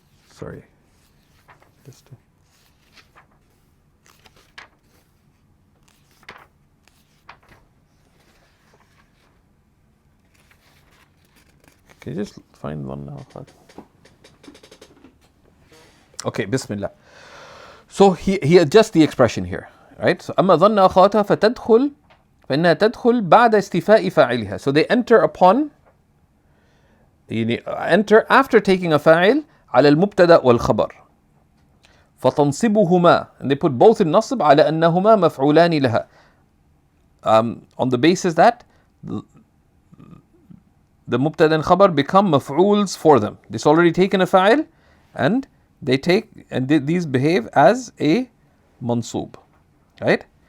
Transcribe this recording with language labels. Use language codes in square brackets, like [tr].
[en] Sorry. Just can you just find one now? Okay, Bismillah. So he adjusts the expression here, right? So [ar] أما ظن أخواتها فتدخل فإنها تدخل بعد استيفاء فاعلها. [en] So they enter upon, enter after taking a فاعل [ar] على المبتدأ والخبر. فتنصبهما, [en] and they put both in [ar] نصب على أنهما مفعولان لها. [en] On the basis that the mubtada and khabar become maf'ools for them. This already taken a fa'il, and they take, and these behave as a mansoob, right?